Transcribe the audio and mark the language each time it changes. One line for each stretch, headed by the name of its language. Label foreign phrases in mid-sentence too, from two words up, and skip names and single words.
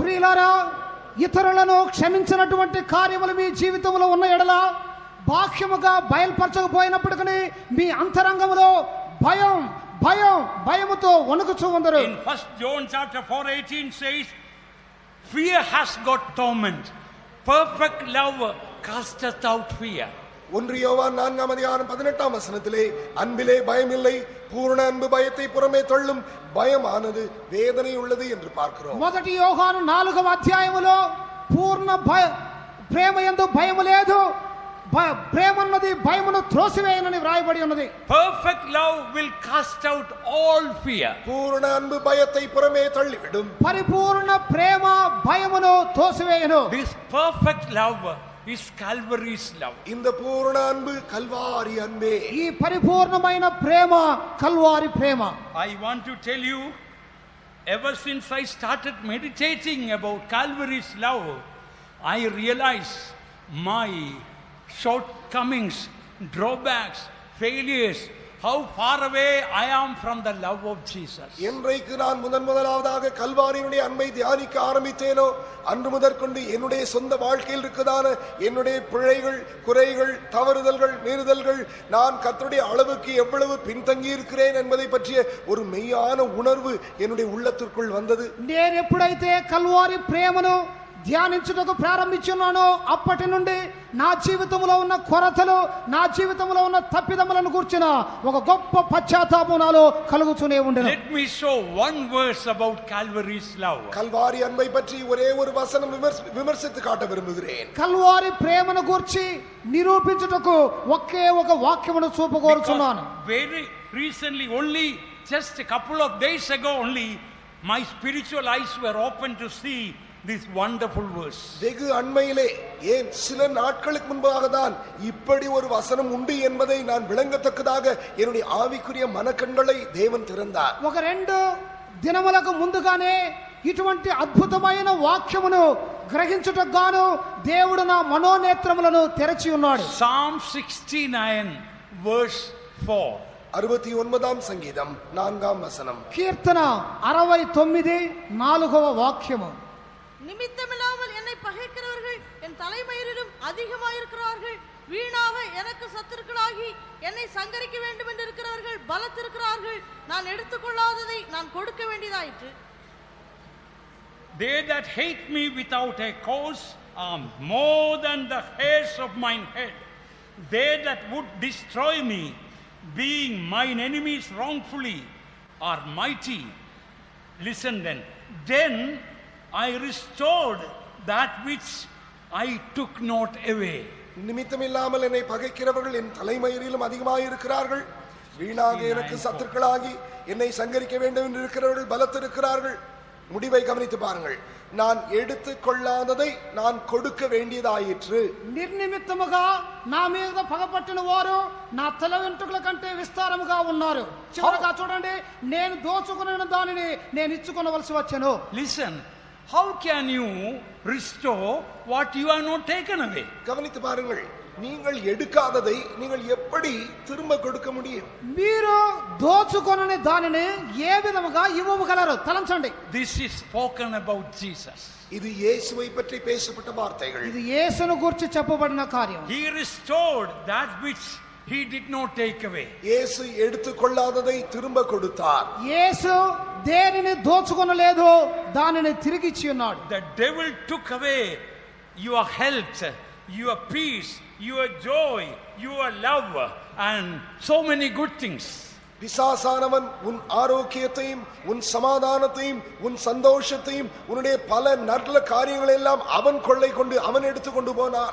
Telugu: ప్రియులారా, ఇతరులను క్షమించినటువంటి కార్యములు మీ జీవితంలో ఉన్న ఎడల బాహ్యముగా బయలుపరచకపోయినప్పటికీ మీ అంతరంగములో భయం భయం భయముతో వణుకుచూ ఉందరు.
English: In 1 John chapter 4:18 says, fear has got torment, perfect love casteth out fear.
Tamil: 1 யோவான் 4ஆம் அதிகாரம் 18ஆம் வசனத்திலே அன்பிலே பயமில்லை, பூரண அன்பு பயத்தை புறமே தள்ளும், பயமானது வேதனை உள்ளது என்று பார்க்கிறோம்.
Telugu: 1 యోహాను 4వ అధ్యాయములో పూర్ణ ప్రేమ యందు భయము లేదు, ప్రేమన్నది భయమును త్రోసివేయనని వ్రాయబడి ఉన్నది.
English: Perfect love will cast out all fear.
Tamil: பூரண அன்பு பயத்தை புறமே தள்ளிவிடும்.
Telugu: పరిపూర్ణ ప్రేమ భయమును తోసివేయను.
English: This perfect love is Calvary's love.
Tamil: இந்த பூரண அன்பு கல்வாரி அன்பே.
Telugu: ఈ పరిపూర్ణమైన ప్రేమ కల్వారి ప్రేమ.
English: I want to tell you, ever since I started meditating about Calvary's love, I realize my shortcomings, drawbacks, failures, how far away I am from the love of Jesus.
Tamil: என்றைக்கு நான் முதலாவதாக கல்வாரியினுடைய அன்பை தியானிக்க ஆரம்பித்தேனோ அன்று முதற்கொண்டு என்னுடைய சொந்த வாழ்க்கையில் இருக்கதான என்னுடைய பிழைகள், குறைகள், தவறுதல்கள், மீறுதல்கள், நான் கர்த்தருடைய அளவுக்கு எவ்வளவு பின்தங்கி இருக்கிறேன் என்பதை பற்றிய ஒரு மெய்யான உணர்வு என்னுடைய உள்ளத்திற்குள் வந்தது.
Telugu: నేను ఎప్పుడైతే కల్వారి ప్రేమను ధ్యానించుటకు ప్రారంభించున్నానో అప్పటి నుండి నా జీవితంలో ఉన్న కొరతలు, నా జీవితంలో ఉన్న తప్పిదములను గుర్చిన ఒక గొప్ప పశ్చాత్తాపం నాలో కలుగుతూనే ఉండెను.
English: Let me show one verse about Calvary's love.
Tamil: கல்வாரி அன்பை பற்றி ஒரே ஒரு வசனம் விமர்சித்து காட்ட விரும்புகிறேன்.
Telugu: కల్వారి ప్రేమను గురించి నిరూపించుటకు ఒకే ఒక వాక్యమును చూపగోరుచున్నాను.
English: Very recently, only just a couple of days ago only, my spiritual eyes were open to see this wonderful verse.
Tamil: வெகு அண்மையிலே, ஏன் சில நாட்களுக்கு முன்பாக தான் இப்படி ஒரு வசனம் உண்டு என்பதை நான் விளங்கத்தக்கதாக என்னுடைய ஆவிக்குரிய மனக்கண்களை தேவன் திறந்தார்.
Telugu: ఒక 2 దినములకు ముందుగానే ఇటువంటి అద్భుతమైన వాక్యమును గ్రహించుటకు గాను దేవుడు నా మనోనేత్రములను తెరచి ఉన్నాడు.
English: Psalm 69 verse 4.
Tamil: 69ஆம் சங்கீதம் 4ஆம் வசனம்.
Telugu: కీర్తన 69 4వ వాక్యము.
Tamil: நிமித்தமில்லாமல் என்னை பகைக்கிறவர்கள் என் தலைமயிரிலும் அதிகமாயிருக்கிறார்கள். வீணாக எனக்கு சத்துருக்களாகி என்னை சங்கரிக்க வேண்டும் என்று இருக்கிறவர்கள் பலத்திருக்கிறார்கள். நான் எடுத்துக்கொள்ளாததை நான் கொடுக்க வேண்டியதாயிற்று.
English: They that hate me without a cause more than the hairs of mine head. They that would destroy me, being mine enemies wrongfully, are mighty. Listen then. Then I restored that which I took not away.
Tamil: நிமித்தமில்லாமல் என்னை பகைக்கிறவர்கள் என் தலைமயிரிலும் அதிகமாயிருக்கிறார்கள். வீணாக எனக்கு சத்துருக்களாகி என்னை சங்கரிக்க வேண்டும் என்று இருக்கிறவர்கள் பலத்திருக்கிறார்கள். முடிவை கவனித்து பாருங்கள். நான் எடுத்து கொள்ளாததை நான் கொடுக்க வேண்டியதாயிற்று.
Telugu: నిర్నిమిత్తముగా నా మీద పగపట్టిన వారు నా తల వెంట్రుకల కంటే విస్తారముగా ఉన్నారు. చివరగా చూడండి, నేను దోచుకున్న దానిని నేను ఇచ్చుకొనవలసి వచ్చెను.
English: Listen, how can you restore what you have not taken away?
Tamil: கவனித்து பாருங்கள். நீங்கள் எடுக்காததை நீங்கள் எப்படி திரும்ப கொடுக்க முடியும்?
Telugu: మీరు దోచుకొనని దానిని ఏ విధముగా ఇవ్వగలరు? తలంచండి.
English: This is spoken about Jesus.
Tamil: இது இயேசுவை பற்றி பேசப்பட்ட வார்த்தைகள்.
Telugu: ఇది యేసును గురించి చెప్పబడిన కార్యం.
English: He restored that which he did not take away.
Tamil: இயேசு எடுத்துக்கொள்ளாததை திரும்ப கொடுத்தார்.
Telugu: యేసు దేనిని దోచుకొనలేదు, దానిని తిరిగి ఇచ్చి ఉన్నాడు.
English: The devil took away your health, your peace, your joy, your love, and so many good things.
Tamil: பிசாசானவன் உன் ஆரோக்கியத்தையும் உன் சமாதானத்தையும் உன் சந்தோஷத்தையும் உன்னுடைய பல நல்ல காரியங்களை எல்லாம் அவன் கொள்ளை கொண்டு அவன் எடுத்துக்கொண்டு போனான்.